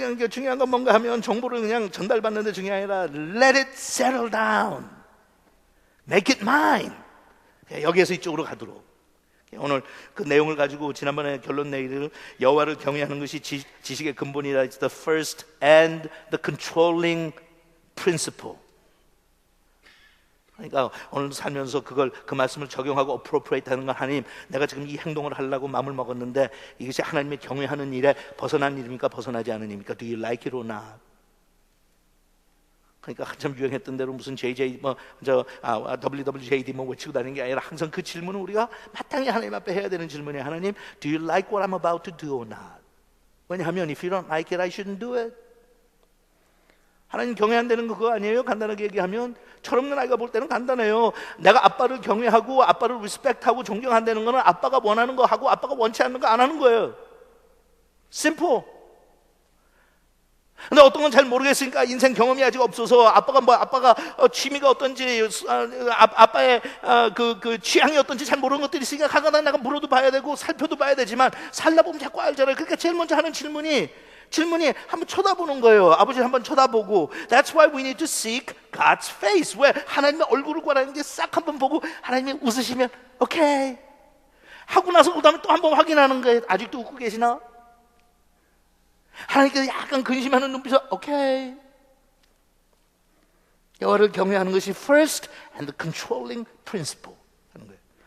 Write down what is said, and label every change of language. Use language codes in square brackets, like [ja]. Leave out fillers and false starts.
[ko] 중요한 건 뭔가 하면 정보를 그냥 전달받는 데 중요한 게 아니라 [en] let it settle down. Make it mine. [ko] 여기에서 이쪽으로 가도록. 오늘 그 내용을 가지고 지난번에 결론 내기를 여호와를 경외하는 것이 지식의 근본이라. [en] It's the first and the controlling principle. [ko] 그러니까 오늘 살면서 그 말씀을 적용하고 appropriate 하는 건 하나님, 내가 지금 이 행동을 하려고 마음을 먹었는데 이것이 하나님의 경외하는 일에 벗어난 일입니까? 벗어나지 않은 일입니까? [en] Do you like it or not? [ko] 그러니까 한참 유행했던 대로 무슨 JJ WWJD 외치고 다니는 게 아니라 항상 그 질문은 우리가 마땅히 하나님 앞에 해야 되는 질문이에요. [en] 하나님, do you like what I'm about to do or not? 왜냐하면 if you don't like it, I shouldn't do it. [ko] 하나님 경외한다는 거 그거 아니에요? 간단하게 얘기하면 철없는 아이가 볼 때는 간단해요. 내가 아빠를 경외하고 아빠를 리스펙트하고 존경한다는 거는 아빠가 원하는 거 하고 아빠가 원치 않는 거 안 하는 거예요. 심플. 근데 어떤 건 잘 모르겠으니까 인생 경험이 아직 없어서 아빠가 취미가 어떤지 아빠의 그 취향이 어떤지 잘 모르는 것들이 있으니까 가끔가다 내가 물어도 봐야 되고 살펴도 봐야 되지만 살다 보면 자꾸 알잖아요. 그러니까 제일 먼저 하는 질문이 한번 쳐다보는 거예요. 아버지를 한번 쳐다보고. [en] That's why we need to seek God's face. [ko] 왜? 하나님의 얼굴을 구하는 게 싹 한번 보고 하나님이 웃으시면 오케이 하고 나서 그 다음에 또 한번 확인하는 거예요. 아직도 웃고 계시나? 하나님께서 약간 근심하는 눈빛으로 오케이. 여호와를 경외하는 것이 [en] first and the controlling principle [ko] 하는 거예요.